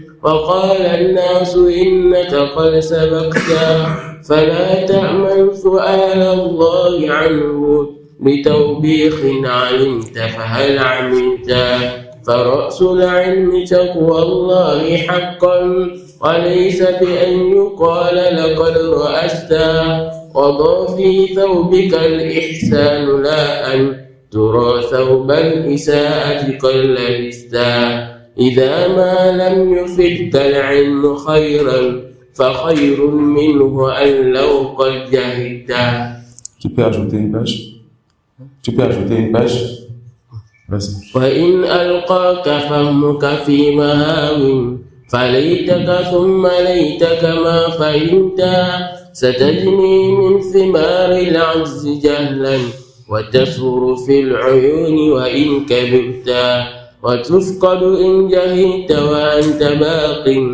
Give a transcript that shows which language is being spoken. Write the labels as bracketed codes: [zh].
[ar] وقال الناس إنك قد سبقتا فلا تأمن سؤال الله عنه بتوبيخ علمت فهل عملتا فرأس العلم تقوى الله حقا وليس بأن يقال لقد رأستا وضع في ثوبك الإحسان لا أن ترى ثوب الإساءة قد لبستا إذا ما لم يفدك العلم خيرا فخير منه أن لو قد جهلتا. [fr] Tu peux ajouter une page? Tu peux ajouter une page? Vas-y. [ar] وإن ألقاك فهمك في مهاو فليتك ثم ليتك ما فهمتا ستجني من ثمار العجز جهلا وتفور في العيون وإن كبرتا وتفقد إن جهلت وأنت باق